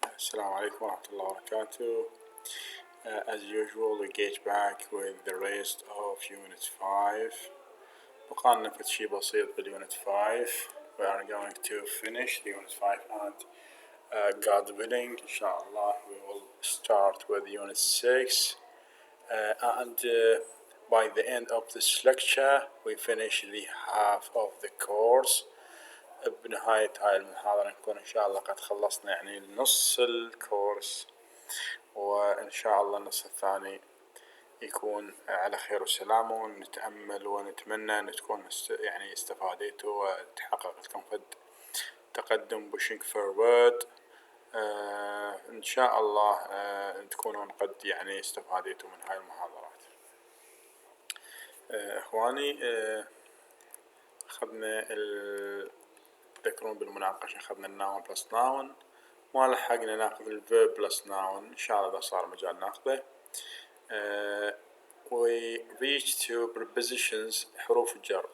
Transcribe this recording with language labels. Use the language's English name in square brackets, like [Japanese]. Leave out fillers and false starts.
[Arabic] السلام عليكم ورحمة الله وبركاته. [English] As usual, we get back with the rest of Unit 5. [Arabic] بقالنا في شي بسيط بالUnit 5. [English] We are going to finish the Unit 5 and God willing, inshallah, we will start with Unit 6. And by the end of this lecture, we finish the half of the course. [Arabic] بنهاية هاي المحاضرة نكون إن شاء الله قد خلصنا يعني نص الكورس، وإن شاء الله النص الثاني يكون على خير وسلامة، ونتأمل ونتمنى أن تكون يعني استفاديتوا وتحقق لكم فد تقدم [English] pushing forward. [Arabic] إن شاء الله تكونون قد يعني استفاديتوا من هاي المحاضرات. إخواني، أخذنا تذكرون بالمناقشة أخذنا الناون بلس ناون، ما لحقنا ناخذ الفيرب بلس ناون، إن شاء الله إذا صار مجال ناخذه. [English] we reach to prepositions حروف الجر.